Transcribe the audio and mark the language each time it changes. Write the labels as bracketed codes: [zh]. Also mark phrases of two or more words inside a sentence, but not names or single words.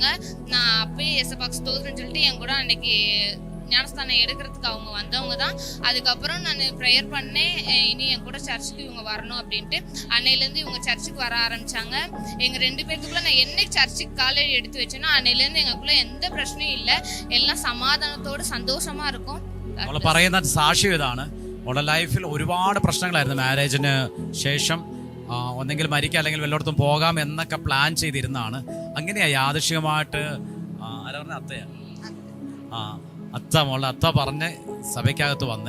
[ta] நான் அப்பயே ஏசப்பாக்கு ஸ்தோத்திரம்னு சொல்லிட்டு என் கூட அன்னைக்கு ஞானஸ்தானம் எடுக்கிறதுக்கு அவங்க வந்தவங்க தான். அதுக்கப்புறம் நான் ப்ரேயர் பண்ணேன், இனி என் கூட சர்ச்சுக்கு இவங்க வரணும் அப்படின்ட்டு. அன்னையிலேருந்து இவங்க சர்ச்சுக்கு வர ஆரம்பித்தாங்க. எங்கள் 2 பேர்த்துக்குள்ளே நான் என்னைக்கு சர்ச்சுக்கு காலேஜ் எடுத்து வச்சேன்னா அன்னையிலேருந்து எங்களுக்குள்ளே எந்த பிரச்சனையும் இல்லை, எல்லாம் சமாதானத்தோடு സന്തോഷமாக இருக்கும். [ml] പറയുന്ന സാക്ഷ്യം ഇതാണ്. അവളുടെ ലൈഫിൽ ഒരുപാട് പ്രശ്നങ്ങളായിരുന്നു. മാരേജിന് ശേഷം ഒന്നെങ്കിൽ മരിക്കുക അല്ലെങ്കിൽ വല്ലയിടത്തും പോകാം എന്നൊക്കെ പ്ലാൻ ചെയ്തിരുന്നതാണ്. അങ്ങനെയാണ് യാദൃശ്ചികമായിട്ട് ആരാ പറഞ്ഞ അത്തയാണ് മോളെ അത്ത പറഞ്ഞ് സഭയ്ക്കകത്ത് വന്നേ.